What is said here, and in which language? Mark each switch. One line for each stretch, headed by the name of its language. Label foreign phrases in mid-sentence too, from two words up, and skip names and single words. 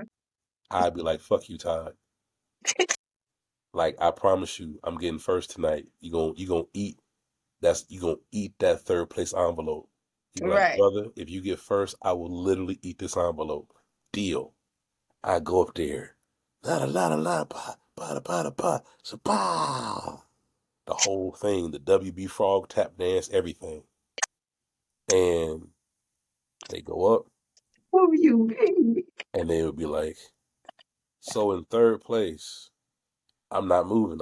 English: fuck you, Todd. Like, I promise you, I'm getting first tonight. You gonna eat. You gonna eat that third place envelope. You be like, Right. brother, if you get first, I will literally eat this envelope. Deal. I go up there. La la la la pa pa pa pa pa. So pow. The whole thing, the WB frog tap dance, everything. And they go up Who you be? and they would be like, so in third place, I'm not moving.